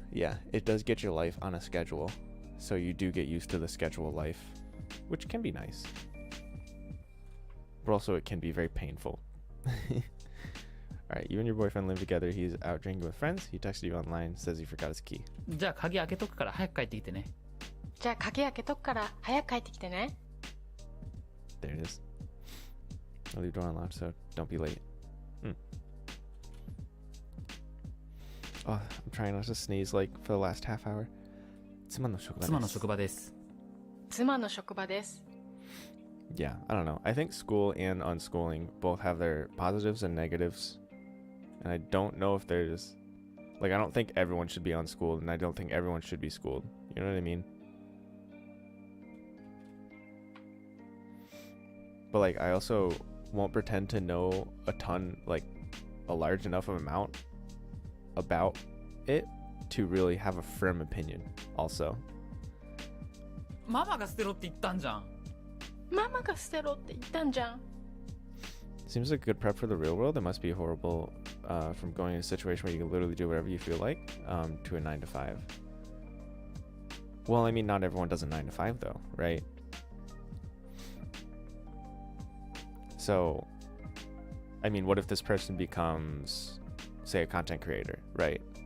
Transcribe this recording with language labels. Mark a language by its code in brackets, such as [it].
[en] Yeah, it does get your life on a schedule, so you do get used to the schedule life, which can be nice, but also it can be very painful. Alright, you and your boyfriend live together. He's out drinking with friends. He texted you online, says he forgot his key. [ja] じゃあ鍵開けとくから早く帰ってきてね。じゃあ鍵開けとくから早く帰ってきてね。 [en] There it is. I'll leave the door unlocked, so don't be late. Oh, I'm trying not to sneeze like for the last half hour. [ja] 妻の職場です。妻の職場です。 [en] Yeah, I don't know. I think school and unschooling both have their positives and negatives. And I don't know if there's... Like, I don't think everyone should be unschooled, and I don't think everyone should be schooled. You know what I mean? But, like, I also won't pretend to know a ton, like, a large enough of amount about it to really have a firm opinion, also. [ja] ママが捨てろって言ったんじゃん。ママが捨てろって言ったんじゃん。 [en] Seems like a good prep for the real world. It must be horrible from going in a situation where you can literally do whatever you feel like to a 9 to 5. Well, I mean, not everyone does a 9 to 5 though, right? So, I mean, what if this person becomes, say, a content creator, right?